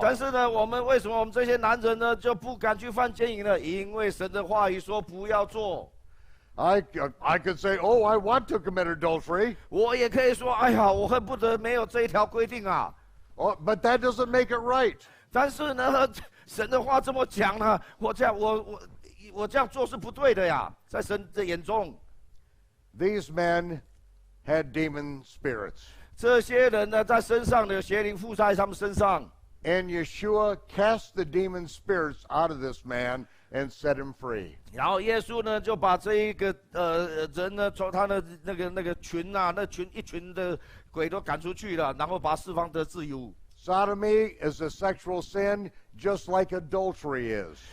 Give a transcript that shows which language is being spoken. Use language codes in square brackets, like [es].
[zh] 但是呢，为什么我们这些男人呢就不敢去犯奸淫呢？因为神的话语说不要做。 [en] I could say, oh, I want to commit adultery. [zh] 我也可以说，哎呀，我恨不得没有这一条规定啊。 [en] Oh, but that doesn't make it right. [zh] 但是呢，神的话这么讲呢，我这样做是不对的呀，在神的眼中。 [en] These men had demon spirits. [zh] 这些人呢，在身上的邪灵附在他们身上。 [en] And Yeshua cast the demon spirits out of this man and set him free. [zh] 然后耶稣呢，就把这一个人呢，从他的那个群啊，一群的鬼都赶出去了，然后把他释放得自由。 [en] Sodomy is a sexual sin, just like adultery is.